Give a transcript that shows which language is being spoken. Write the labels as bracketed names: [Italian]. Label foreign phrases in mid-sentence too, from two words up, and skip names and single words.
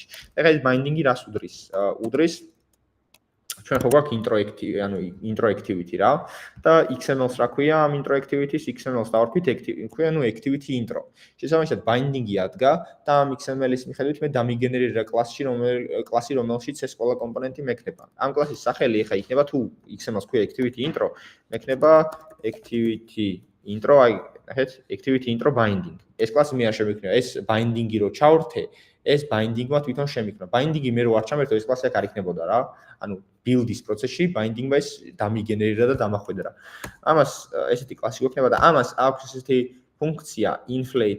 [Georgian] ეხლა ეს binding-ი რას უდრის? უდრის ჩვენ ხო გვაქვს [English] intro activity [Georgian] რა და XML-ს რა ქვია ამ [English] intro activity-ს, [Georgian] XML-ს დავარქვით ქვია ანუ [English] activity intro. [Georgian] შესაბამისად binding-ი ადგა და ამ XML-ის მიხედვით მე დამიგენერირა კლასი რომელშიც ეს ყველა კომპონენტი მექნება. ამ კლასის სახელი ეხა იქნება თუ XML-ს ქვია [English] activity intro, [Georgian] მექნება [English] activity intro, [Georgian] აი ნახეთ [English] activity intro binding. [Georgian] ეს კლასი მე არ შემიქნება, ეს binding-ი რო ჩავრთე, ეს binding-მა თვითონ შემიქნა. binding-ი მე რო არ ჩამერთო, ეს კლასი აქ არ იქნებოდა რა. ანუ build-ის პროცესში binding-მა ეს დამიგენერირა და დამახვედრა. ამას ესეთი კლასი გვექნება და ამას აქვს ესეთი ფუნქცია inflate.